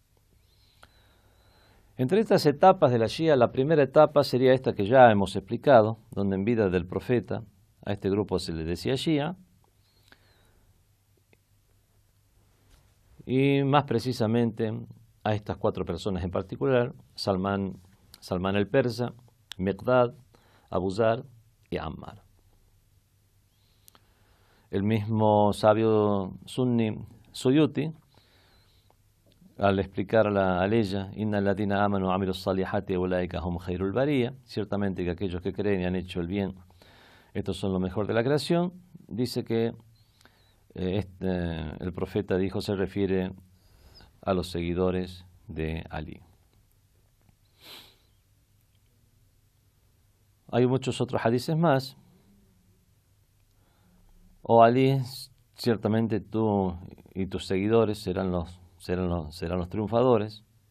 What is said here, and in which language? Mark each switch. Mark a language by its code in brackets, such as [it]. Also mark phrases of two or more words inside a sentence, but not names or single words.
[es] Entre estas etapas de la Shia, la primera etapa sería esta que ya hemos explicado, donde en vida del profeta a este grupo se le decía Shia, y más precisamente a estas cuatro personas en particular: Salman el Persa, Miqdad, Abu Dhar y Ammar. El mismo sabio sunni Suyuti, al explicar la aleya [ar] إن الذين آمنوا وعملوا الصالحات أولئك هم خير البرية, [es] ciertamente que aquellos que creen y han hecho el bien, estos son lo mejor de la creación, dice que el profeta dijo, se refiere a los seguidores de Ali. Hay muchos otros hadices más Oh Ali, ciertamente tú y tus seguidores serán los triunfadores.